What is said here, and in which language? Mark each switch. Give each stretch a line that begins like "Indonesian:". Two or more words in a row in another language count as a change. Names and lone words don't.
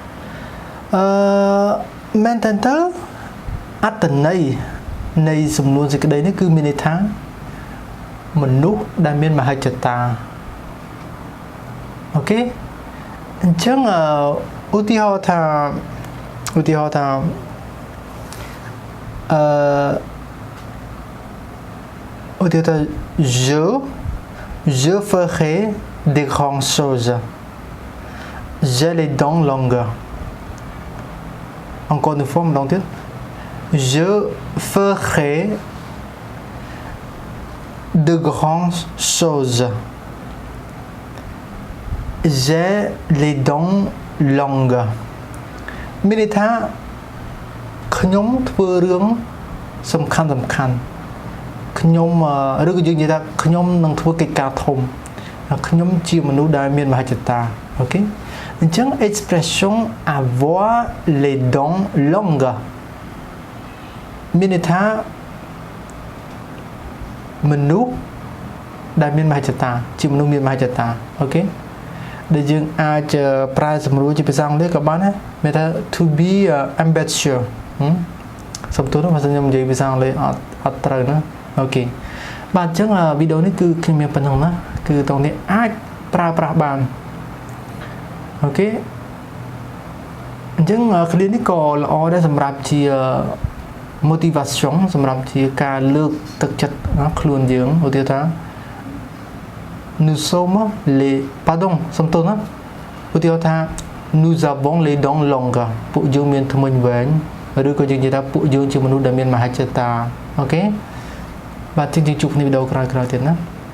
Khmer: មែនតើអត្ថន័យនៃសំនួនសេចក្តីនេះគឺមានន័យថាមនុស្សដែលមានមហិច្ឆតាអូខេអញ្ចឹងឧទាហរណ៍ថា
French: je ferai des grandes choses j'ai les dents longues encore une fois ម្ដងទៀត je ferai de grandes choses j'ai les dents longues
Khmer: មានន័យថាខ្ញុំធ្វើរឿងសំខាន់ខ្ញុំឬក៏យើងនិយាយថាខ្ញុំនឹងធ្វើកិច្ចការធំខ្ញុំជាមនុស្សដែលមានមហិច្ឆតាអូខេអញ្ចឹង
French: expression avoir les dents longues
Khmer: មានន័យថា មនុស្សដែលមានមហិច្ឆតាជាមនុស្សមានមហិច្ឆតាអូខេដែលយើងអាចប្រើសម្រួលជាភាសាអង់គ្លេសក៏បានដែរមានថា
English: to be ambitious
Khmer: សំទោសបើខ្ញុំនិយាយភាសាអង់គ្លេសអត់ត្រូវណាអូខេបាទអញ្ចឹងវីដេអូនេះគឺ ខ្ញុំមានប៉ុណ្ណឹងណាគឺតោះនេះអាចប្រើប្រាស់បានអូខេ អញ្ចឹងឃ្លានេះក៏ល្អដែរសម្រាប់ជា motivation សម្រាប់ជាការលើកទឹកចិត្តខ្លួនយើងឧទាហរណ៍ថា
French: nous sommes les pardon
Khmer: សំទោសណាឧទាហរណ៍ថា
French: nous avons les dents longues
Khmer: ពួកយើងមានធ្មេញវែងឬក៏យើងនិយាយថាពួកយើងជាមនុស្សដែលមានមហិច្ឆតាអូខេបាទជួបគ្នាវីដេអូក្រោយៗទៀតណា